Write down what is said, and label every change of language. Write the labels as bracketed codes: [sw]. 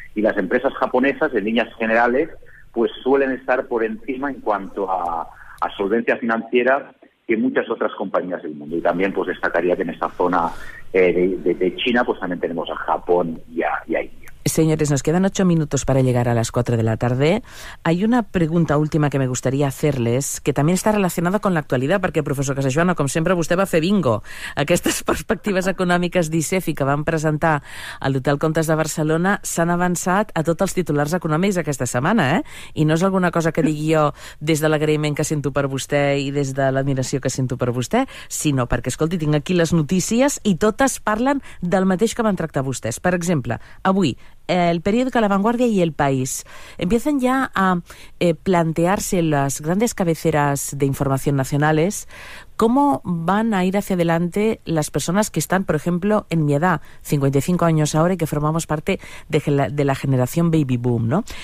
[es] Y las empresas japonesas, en líneas generales, pues suelen estar por encima en cuanto a solvencia financiera que muchas otras compañías del mundo. Y también pues destacaría que en esta zona de China pues también tenemos a Japón y a India. Señores, nos quedan 8 minutos para llegar a las 4 de la tarde. Hay una pregunta última que me gustaría hacerles, que [ca] també està relacionada con l'actualitat, perquè, professor Casajoana, com sempre, vostè va fer bingo. Aquestes perspectives econòmiques d'ICEFI que van presentar a l'Hotel Comtes de Barcelona s'han avançat a tots els titulars econòmics aquesta setmana, I no és alguna cosa que digui jo des de l'agraïment que sento per vostè i des de l'admiració que sento per vostè, sinó perquè, escolti, tinc aquí les notícies i totes parlen del mateix que van tractar vostès. Per exemple, avui, [es] el periódico La Vanguardia y El País empiezan ya a plantearse las grandes cabeceras de información nacionales cómo van a ir hacia adelante las personas que están, por ejemplo, en mi edad, 55 años ahora, y que formamos parte de la generación baby boom, ¿no?